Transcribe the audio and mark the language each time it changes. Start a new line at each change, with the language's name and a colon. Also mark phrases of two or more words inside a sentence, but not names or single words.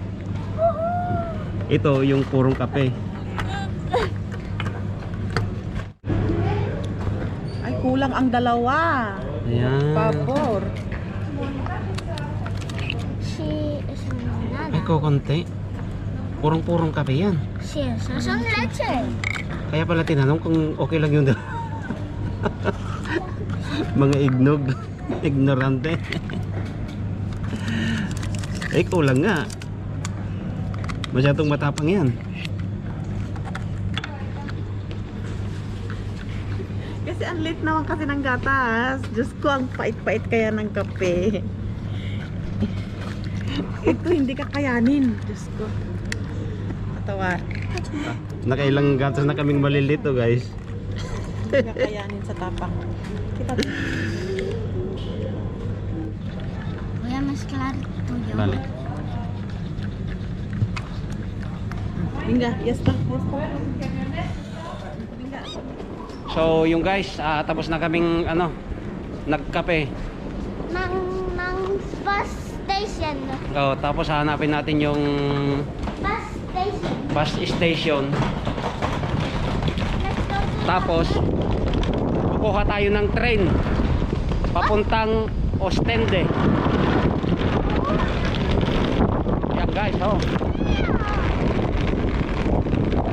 Filipino: Ito yung purong kape. Ay kulang ang dalawa. Ayan. Pabor. Ay konti. Purong kape yan.
Spanish: Sí, esas son leche.
Filipino: Kaya pala tinanong kung okay lang yung mga ignorante. Kulang nga. Masyadong matapang yan. Kasi ang late naman kasi ng gatas. Diyos ko, ang pait-pait kaya ng kape. Ito hindi kakayanin. Diyos ko. Matawa. Nakailang gatas na kaming malilito guys. Hindi kakayanin sa tapang. Kita.
Spanish: Voy a mezclar tuyo.
Filipino: Balik.
Spanish: Venga, ya está.
Filipino: So yung guys, tapos na kaming nagkape.
English: Mang bus station.
Filipino: Oh, tapos hanapin natin yung
English: Bus station. bus station. Let's go to
Filipino: Tapos kukuha tayo ng train papuntang Ostende. Yan guys, oh.